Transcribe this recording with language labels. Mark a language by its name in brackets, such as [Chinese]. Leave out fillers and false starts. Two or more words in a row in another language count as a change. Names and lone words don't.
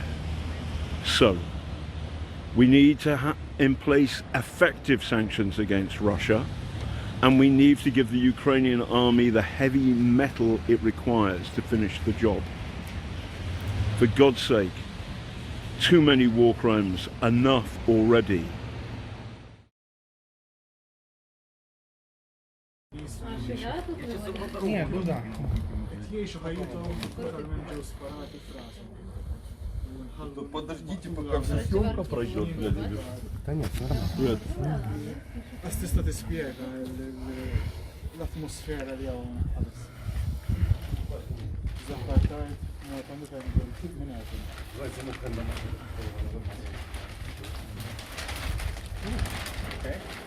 [English] So we need to in place effective sanctions against Russia, and we need to give the Ukrainian army the heavy metal it requires to finish the job. For God's sake, too many war crimes, enough already. [Russian] Подождите, пока вся съемка пройдет. Да нет, нормально. [Italian] La stessa ti spiega l'atmosfera di adesso. Zapartaj, quando fai il minuto. Ok.